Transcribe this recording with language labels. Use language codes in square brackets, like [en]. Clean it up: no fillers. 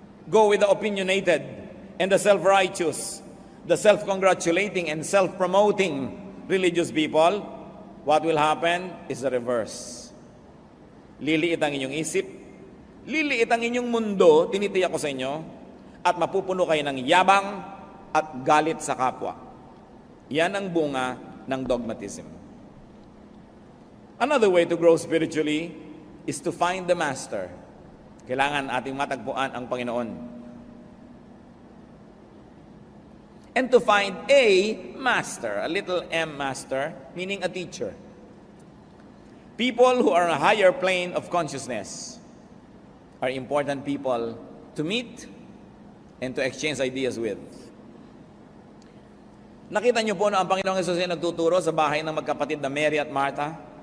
[en] Go with the opinionated and the self-righteous, the self-congratulating and self-promoting religious people. What will happen is the reverse. [tl] Liliit ang inyong isip, liliit ang inyong mundo, tinitiyak ko sa inyo, at mapupuno kayo ng yabang at galit sa kapwa. Yan ang bunga ng dogmatism. [en] Another way to grow spiritually is to find the master. [tl] Kailangan ating matagpuan ang Panginoon. [en] And to find a master, a little m master, meaning a teacher. People who are on a higher plane of consciousness are important people to meet and to exchange ideas with. [tl] Nakita niyo po na ang Panginoong Hesus ay nagtuturo sa bahay ng magkapatid na Mary at Martha?